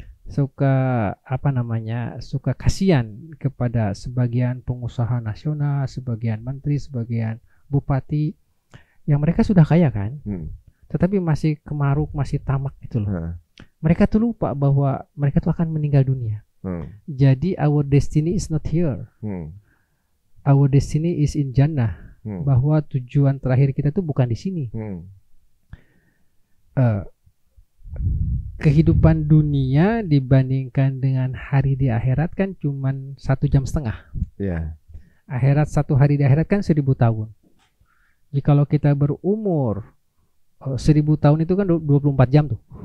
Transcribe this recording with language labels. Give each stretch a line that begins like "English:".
Indonesian: suka kasihan kepada sebagian pengusaha nasional, sebagian menteri, sebagian bupati yang mereka sudah kaya kan, tetapi masih kemaruk, masih tamak gitu loh. Mereka tuh lupa bahwa mereka tuh akan meninggal dunia. Jadi
English: our destiny is not here. Our destiny is in Jannah.
Indonesian: Bahwa tujuan terakhir kita tuh bukan di sini. Kehidupan dunia dibandingkan dengan hari di akhirat kan cuman 1,5 jam. Akhirat, 1 hari di akhirat kan 1000 tahun. Jikalau kita berumur 1000 tahun itu kan 24 jam tuh.